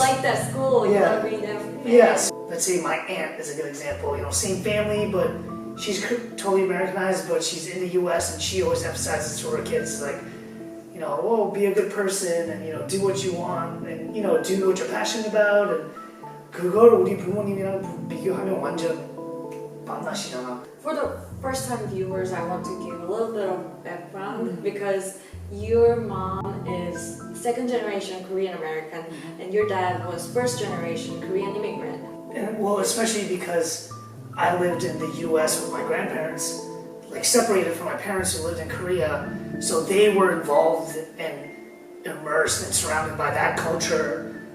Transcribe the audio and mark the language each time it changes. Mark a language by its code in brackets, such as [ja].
[en] like that school, you Yeah. want to be there. Yes. Let's say my aunt is a good example. You know, same family, but she's totally Americanized, but she's in the U.S. and she always emphasizes to her kids like, you know, oh, be a good person and you know, do what you want and you know, do what you're passionate about. [ko] And 그걸 우리 부모님이랑 비교하면 완전 만나시잖아. [en] For the first time viewers, I want to give a little bit of background because your mom is second generation Korean American and your dad was first generation Korean immigrant. And, well, especially because I lived in the U.S. with my grandparents, like separated from my parents who lived in Korea, so they were involved and immersed and surrounded by that culture.